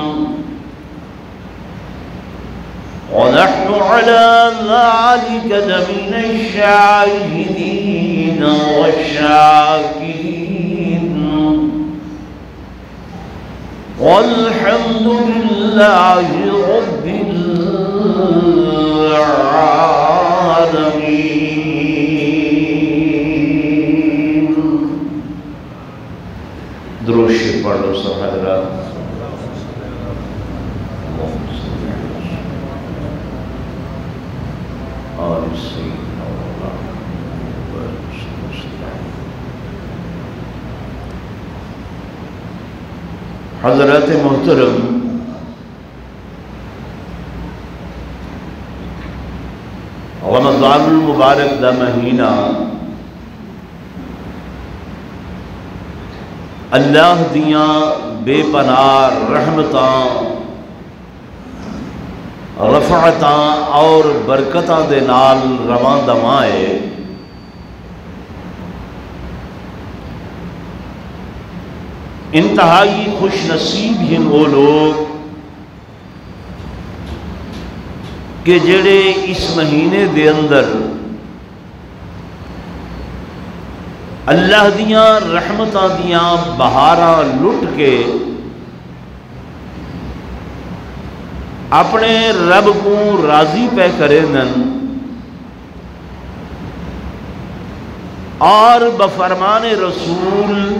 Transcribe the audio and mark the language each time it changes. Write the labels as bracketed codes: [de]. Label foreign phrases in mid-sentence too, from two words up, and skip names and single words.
[ar] ونحن على ذلك لمن الشاهدين والشاكرين والحمد لله رب العالمين. [pa] درود شریف پڑھ لو سب حضرات. حضرات محترم، رمضان المبارک دا مہینہ اللہ دیاں بے پناہ رحمتاں رفعتاں اور برکتاں دے نال رواں دواں ہے. [ur] انتہائی خوش نصیب ہیں وہ لوگ [pa] کہ جڑے اس مہینے دے اندر اللہ دیاں رحمتاں دیاں بہاراں لٹ کے اپنے رب کو راضی پہ کرے نن اور بفرمان رسول